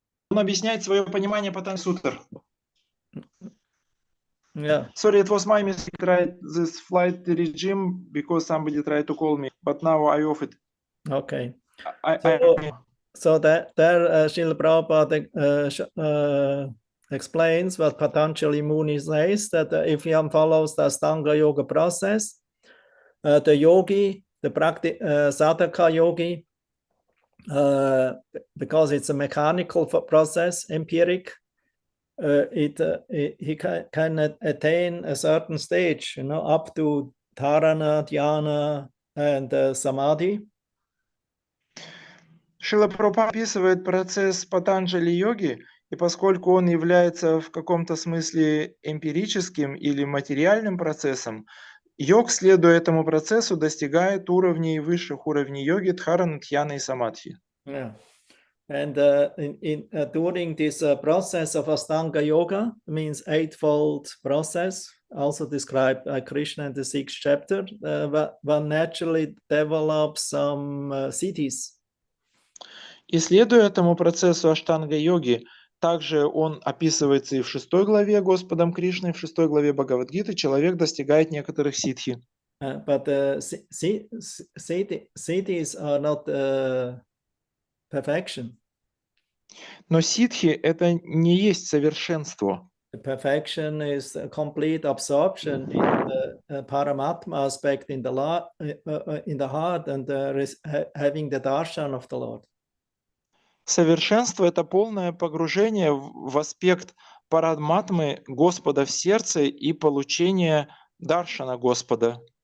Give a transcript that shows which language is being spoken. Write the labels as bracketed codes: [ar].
[ru] Он объясняет свое понимание Патанджали сутр. [en] Yeah. Sorry, it was my mistake. Tried this flight regime because somebody tried to call me, but now I off it. Okay. So that there, Srila Prabhupada explains what Patanjali Muni says, that if one follows the Astanga Yoga process, the yogi, the sadhaka yogi, because it's a mechanical process, empiric, he can attain a certain stage, up to dharana, dhyana, and samadhi. [ru] Шрила Прабхупада описывает процесс Патанджали йоги, и поскольку он является в каком-то смысле эмпирическим или материальным процессом, йог, следуя этому процессу, достигает уровней высших уровней йоги, дхарана, дхьяна и самадхи. [en] Yeah. And during this process of Astanga Yoga, means eightfold process, also described by Krishna in the 6th chapter, one naturally develops some siddhis. [ru] И следуя этому процессу аштанга-йоги, также он описывается и в 6 главе Господом Кришной, в 6 главе Бхагавад-гиты, человек достигает некоторых ситхи. [en] But siddhis are not perfection. [ru] Но ситхи — это не есть совершенство. [en] The perfection is a complete absorption in the Paramatma aspect in the heart and having the darshan of the Lord. [ru] Совершенство — это полное погружение в аспект парадматмы Господа в сердце и получение даршана Господа.